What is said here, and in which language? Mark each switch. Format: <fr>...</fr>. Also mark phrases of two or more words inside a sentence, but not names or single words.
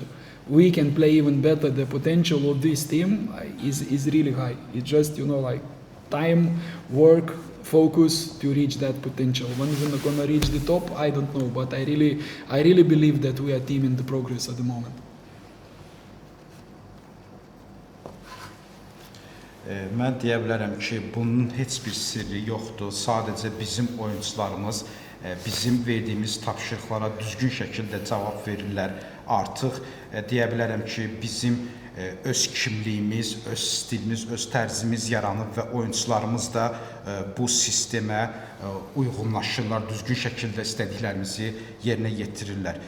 <en>We can play even better. The potential of this team is really high. It's just like time, work, focus to reach that potential. When we're gonna reach the top, I don't know, but I really believe that we are a team in the progress at the moment.</en> <az>Mən deyə bilərəm ki, bunun heç bir sirri yoxdur. Sadəcə bizim oyuncularımız bizim verdiyimiz tapşırıqlara düzgün şəkildə cavab verirlər. Artıq deyə bilərəm ki, bizim öz kimliyimiz, öz stilimiz, öz tərzimiz yaranıb və oyuncularımız da bu sistemə uyğunlaşırlar, düzgün şəkildə istədiklərimizi yerinə yetirirlər.</az>